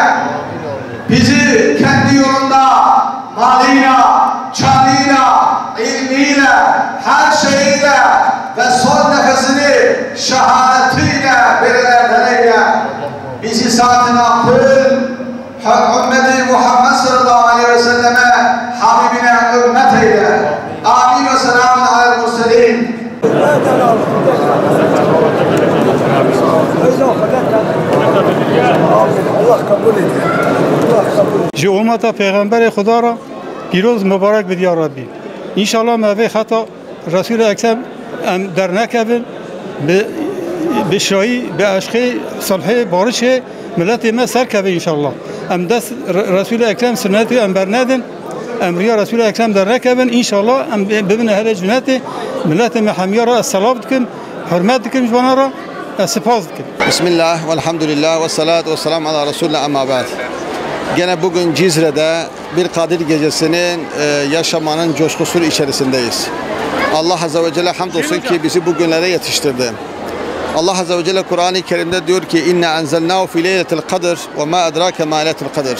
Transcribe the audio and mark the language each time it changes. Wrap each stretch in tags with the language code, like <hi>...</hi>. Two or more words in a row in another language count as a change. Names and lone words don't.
<tr>Bizi kendi yolunda malıyla, canıyla, ilmiyle, her şeyiyle ve son nefesini şehadetiyle verilerden eyle. bizi saatine akıl, ümmeti Muhammed</tr> <ar>صلى الله عليه وسلم,</ar> <tr>Habibine ümmet eyle.</tr> <ar>آمين وسلام عليه المرسلين.</ar> <ku>Ji ummeta Peygamber Xuda ra pîroz mübarek bid ya Rabbi. İnşallah mevê xeta Resul-i Ekrem em dernekevin bi şirayî, bi eşqê, salhê, barişê milletê me serkevin inşallah. Em dest Resul-i Ekrem sünnetê em bernedin. Emriya Resul-i Ekrem dernekevin inşallah em bibine hele cünnetê milletê me hemiya ra selam dikin, hürmet dikin jwana ra, spas dikin.</ku> <ar>بسم الله، والحمد لله، والصلاة والسلام على رسول الله أما بعد.</ar> <tr>Gene bugün Cizre'de bir Kadir Gecesi'nin yaşamanın coşkusu içerisindeyiz.</tr> <ar>الله عز وجل</ar> <tr>hamdolsun ki bizi bugünlere yetiştirdi.</tr> <ar>الله عز وجل</ar> <tr>Kur'an-ı Kerim'de diyor ki</tr> <ar>إنا أنزلناه في ليلة القدر وما أدراك ما ليلة القدر.</ar>